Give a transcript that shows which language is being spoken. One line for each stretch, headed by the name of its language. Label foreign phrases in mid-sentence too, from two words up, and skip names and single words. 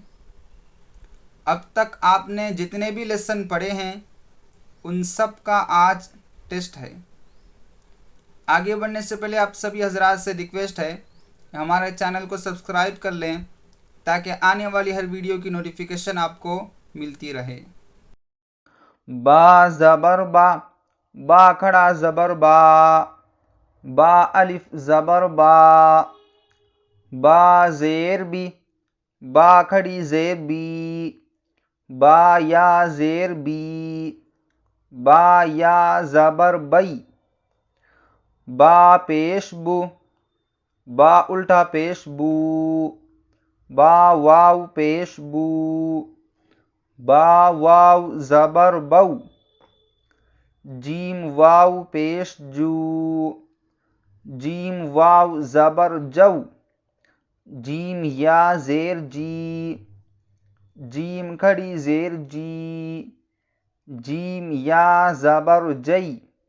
Urdu: اب تک آپ نے جتنے بھی لیسن پڑھے ہیں ان سب کا آج ٹیسٹ ہے۔ آگے بڑھنے سے پہلے آپ سبھی حضرات سے ریکویسٹ ہے کہ ہمارے چینل کو سبسکرائب کر لیں تاکہ آنے والی ہر ویڈیو کی نوٹیفیکیشن آپ کو ملتی رہے۔ با زبر با، با کھڑا زبر با، با الف زبر با، با زیر بی، با کھڑی زیر بی، با یا زیر بی، با یا زبر بئی، با پیش بو، با الٹا پیش بو، با واو پیش بو، با واو زبر بو، جیم واو پیش جو، جیم واو زبر جو، جیم یا زیر جی، جیم کھڑی زیر جی، جیم یا زبر جئی،